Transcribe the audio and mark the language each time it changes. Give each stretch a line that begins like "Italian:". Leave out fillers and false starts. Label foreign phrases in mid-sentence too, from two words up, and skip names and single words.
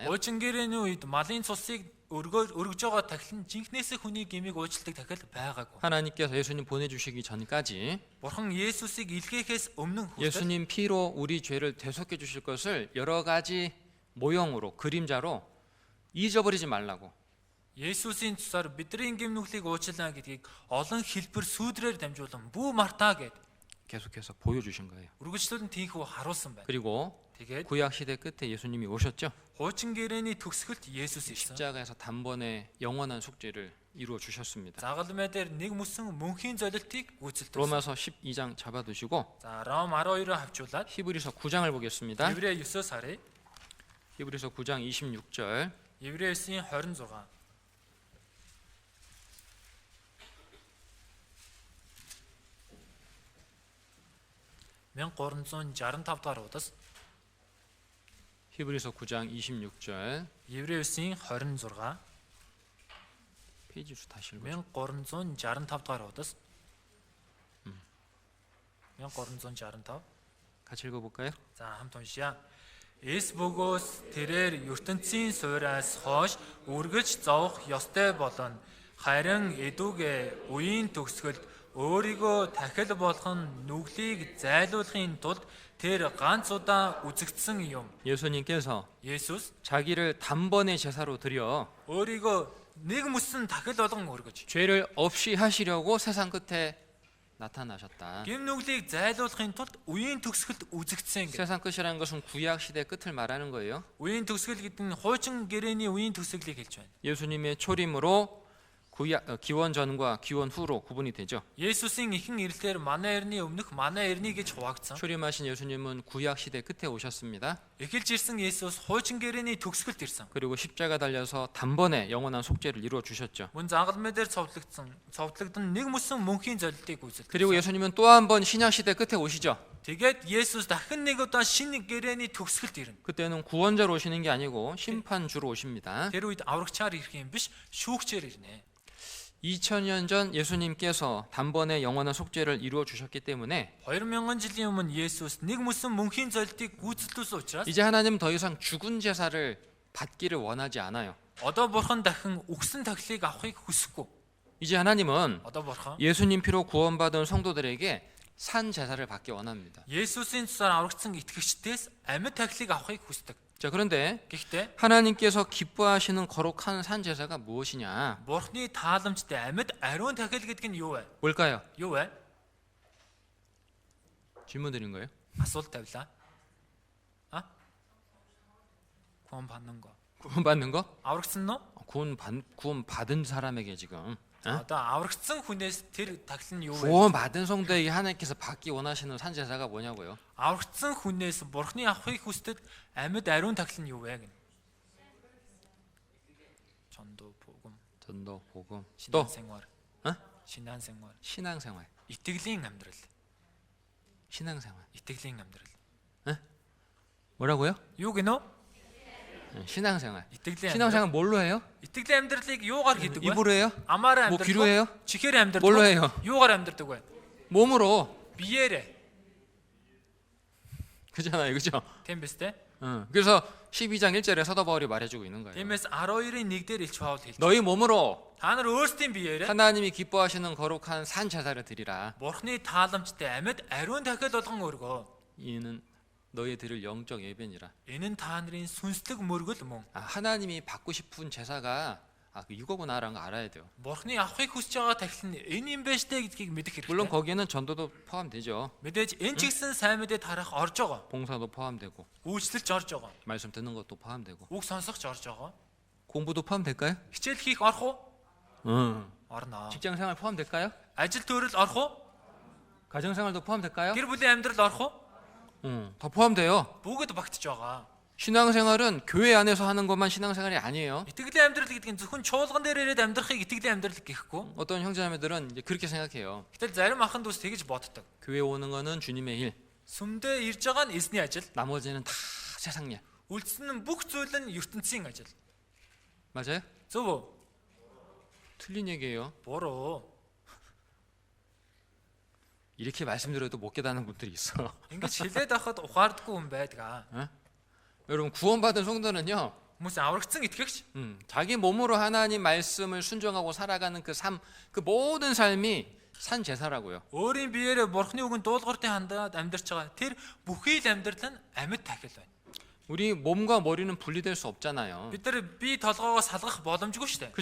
Mongolian: Хуучин гэрээний үед малын цусыг өргөж байгаа тахил нь жинхнээсээ хүний гмийг уучладаг тахил байгаагүй.
Korean: 하나님께서 예수님 보내주시기 전까지
Mongolian: Бурхан Есүсийг илгээхээс өмнө хүртэл
Korean: 예수님 피로 우리 죄를 대속해 주실 것을 여러 가지 모형으로 그림자로 잊어버리지 말라고
Mongolian: Есүсийн цусаар бидний гэм нүглийг уучлаа гэдгийг олон хэлбэр сүудрээр дамжуулан бүү мартаа гэд
Korean: 계속해서 보여주신 거예요.
Mongolian: үргэлжлүүлэн тийхүү харуулсан байна.
Korean: 그리고
Mongolian: Тэгээд
Korean: 구약 시대 끝에 예수님이 오셨죠.
Mongolian: хуучин гэрээний төгсгөлд Есүс ирсэн.
Korean: 십자가에서 단번에 영원한 속죄를 이루어 주셨습니다.
Mongolian: Загалмай дээр нэг мөсөн мөнхийн золилтыг гүйцэлдэг.
Korean: 로마서 12장 잡아두시고
Mongolian: За Ром 12-оо хавчуулаад
Korean: 히브리서 9장을 보겠습니다.
Mongolian: Еврей 9-оос харъя.
Korean: 히브리서 9장 26절.
Mongolian: Еврей 9-ийн 26. Мен 365 дахь удаас
Korean: 히브리서 9장 26절.
Mongolian: Еврей 9-ийн 26
Korean: 페이지 수 다시 읽어.
Mongolian: 1365 дахь удаас 1365
Korean: 같이 읽어볼까요?
Mongolian: За хамт уншъя. Эс бөгөөс тэрээр ертөнцийн суураас хойш үргэлж зовох ёстой болно. Харин эдүгэ үеийн төгсгөлд өөрийгөө тахил болгон нүглийг зайлуулахын тулд тэр ганц удаа үзэгдсэн юм.
Korean: 예수님께서
Mongolian: Есүс
Korean: 자기를 단번에 제사로 드려
Mongolian: өөрийгөө нэг мөсөн тахил болгон өргөж
Korean: 죄를 없이 하시려고 세상 끝에 나타나셨다.
Mongolian: гэм нүглийг зайлуулахын тулд үеийн төгсгөлд үзэгдсэн гэх.
Korean: 세상 끝이라는 것은 구약 시대 끝을 말하는 거예요.
Mongolian: үеийн төгсгөл гэдэг нь хуучин гэрээний үеийн төгсгөлийг хэлж байна.
Korean: 예수님의 초림으로 기원 전과 기원 후로 구분이 되죠.
Mongolian: Есүсийн ихэн ирэлтээр манай эртний өмнөх манай эртний гэж хуваагдсан.
Korean: 초림하신 예수님은 구약 시대 끝에 오셨습니다.
Mongolian: Эхэлж ирсэн Есүс хуучин гэрээний төгсгөлд ирсэн.
Korean: 그리고 십자가 달려서 단번에 영원한 속죄를 이루어 주셨죠.
Mongolian: Мөн загалмай дээр цовдлогдсон нэг мөсөн мөнхийн золилтыг
Korean: 그리고
Mongolian: үзэлдэг.
Korean: 예수님은 또 한 번 신약 시대 끝에 오시죠.
Mongolian: Тэгээд Есүс дахин нэг удаа шинэ гэрээний төгсгөлд ирнэ.
Korean: 그때는 구원자로 오시는 게 아니고 심판주로 오십니다.
Mongolian: Тэр үед аврагчаар ирэх юм биш, шүүгчээр ирнэ.
Korean: 2000년 전 예수님께서 단번에 영원한 속죄를 이루어 주셨기 때문에
Mongolian: 2000 жилийн өмнө Есүс нэг мөсөн мөнхийн золилтыг гүйцэтгүүлсэн учраас
Korean: 이제 하나님은 더 이상 죽은 제사를 받기를 원하지 않아요.
Mongolian: одоо бурхан дахин үгсэн тахилыг авахыг хүсэхгүй.
Korean: 이제 하나님은
Mongolian: Одоо бурхан
Korean: 예수님 피로 구원받은 성도들에게 산 제사를 받기 원합니다.
Mongolian: Есүсийн цусаар аврагдсан итгэгчдээс амьд тахилыг авахыг хүсдэг.
Korean: 자, 그런데
Mongolian: Гэхдээ
Korean: 하나님께서 기뻐하시는 거룩한 산 제사가 무엇이냐?
Mongolian: бурхны тааламжтай амьд ариун тахил гэдэг нь юу вэ?
Korean: 뭘까요?
Mongolian: Юу вэ?
Korean: 질문 드린 거예요.
Mongolian: Асуулт тавилаа.
Korean: 구원 받는 거. 구원받는 거?
Mongolian: аврагдсан нь уу?
Korean: 구원 받은 사람에게 지금
Mongolian: Одоо аврагдсан хүнээс тэр тахил нь юу вэ?
Korean: 구원받은 성도에게 하나님께서 받기 원하시는 산 제사가 뭐냐고요?
Mongolian: аврагдсан хүнээс бурхны авахыг хүсдэг амьд ариун тахил нь юу вэ гэнэ?
Korean: 전도 복음, 전도, 복음, 또 신앙생활. 어? 신앙생활. 신앙생활.
Mongolian: 이тгэлийн амьдрал.
Korean: 신앙생활.
Mongolian: 이тгэлийн амьдрал.
Korean: 뭐라고요?
Mongolian: Юу гэнэ?
Korean: 신앙생활.
Mongolian: 이тгэлийн
Korean: 신앙생활 뭘로 해요?
Mongolian: 이тгэлийн амьдралыг юугаар хийдэг вэ?
Korean: 입으로 해요?
Mongolian: Амаараа
Korean: 뭐
Mongolian: амьдрдаг.
Korean: 귀로 해요?
Mongolian: чихээр амьдрдаг.
Korean: 뭘로 해요?
Mongolian: Юугаар амьдрдаг вэ?
Korean: 몸으로.
Mongolian: 비ээрээ.
Korean: 그잖아요, 그죠?
Mongolian: Тийм биз дээ.
Korean: 그래서 12장 1절에 사도 바울이 말해주고 있는 거예요.
Mongolian: Тиймээс 12-ийн 1-дээр Илч Паул хэлж.
Korean: 너희 몸으로
Mongolian: Та нар өөрсдийн биеэрээ
Korean: 하나님이 기뻐하시는 거룩한 산 제사를 드리라.
Mongolian: бурхны тааламжтай амьд ариун тахил болгон өргөө.
Korean: 이는 너희 드릴 영적 예배니라.
Mongolian: Энэ нь та нарын сүнслэг мөргөл мөн.
Korean: 하나님이 받고 싶은 제사가 이거구나라는 거 알아야 돼요.
Mongolian: бурхны авахыг хүсэж байгаа тахил нь энэ юм байна штэ гэдгийг мэдэх
Korean: 물론
Mongolian: хэрэгтэй.
Korean: 거기에는 전도도 포함되죠.
Mongolian: Мэдээж энэ ч гэсэн сайн мэдээ тарах орж байгаа.
Korean: 봉사도 포함되고
Mongolian: Үйлчлэлж орж байгаа.
Korean: 말씀 듣는 것도 포함되고
Mongolian: Үг сонсохч орж байгаа.
Korean: 공부도 포함될까요?
Mongolian: Хичээл хийх орох уу?
Korean: 응.
Mongolian: Орно.
Korean: 직장 생활 포함될까요?
Mongolian: Ажил төрөл орох уу?
Korean: 가정 생활도 포함될까요?
Mongolian: Гэр бүлийн амьдрал орох уу?
Korean: 응. 다 포함돼요.
Mongolian: Бүгд багтж байгаа.
Korean: 신앙생활은 교회 안에서 하는 것만 신앙생활이 아니에요.
Mongolian: Итгэлийн амьдрал гэдэг нь зөвхөн чуулган дээр ирээд амьдрахыг итгэлийн амьдрал гэхгүй.
Korean: 어떤 형제자매들은 이제 그렇게 생각해요.
Mongolian: Гэтэл зарим ахын дүүс тэгж боддог.
Korean: 교회 오는 거는 주님의 일,
Mongolian: Сүмдээ ирж байгаа нь эзний ажил.
Korean: 나머지는 다 세상 일.
Mongolian: Үлдсэн нь бүх зүйл нь ертөнцийн ажил.
Korean: 맞아요?
Mongolian: Зөв үү?
Korean: 틀린 얘기예요.
Mongolian: Буруу.
Korean: 이렇게 말씀드려도 못 깨닫는 분들이 있어.
Mongolian: Ингэж хэлээд авахд ухаардаггүй хүн байдаг.
Korean: 여러분 구원받은 성도는요,
Mongolian: Хүмүүс аврагдсан итгэгч
Korean: 자기 몸으로 하나님 말씀을 순종하고 살아가는 그 삶, 그 모든 삶이 산 제사라고요.
Mongolian: өөрийн биеэрээ бурхны үгэнд дуулууртай хандаад амьдарч байгаа. Тэр бүхий л амьдрал нь амьд тахил байна.
Korean: 우리 몸과 머리는 분리될 수 없잖아요.
Mongolian: Бид нар бие толгоогоо салгах боломжгүй шүү дээ.